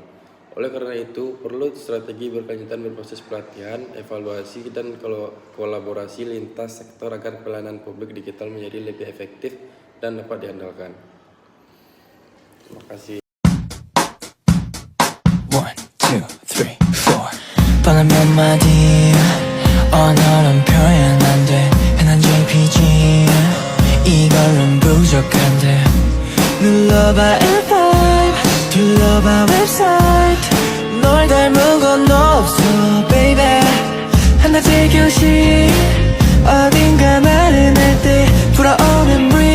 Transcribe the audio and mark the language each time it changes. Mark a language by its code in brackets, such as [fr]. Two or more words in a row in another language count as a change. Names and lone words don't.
[id] Oleh karena itu, perlu strategi berkelanjutan berproses pelatihan, evaluasi, dan kolaborasi lintas sektor agar pelayanan publik digital menjadi lebih efektif dan dapat diandalkan. Terima kasih. [ko] 1, 2, 3, 4 뻔한 몇 마디 언어는 표현 안돼 흔한 JPG 이걸론 부족한데 눌러봐 F5 둘러봐 웹사이트 널 닮은 건 없어 baby 한낮의 교실 어딘가 나른할 때 불어오는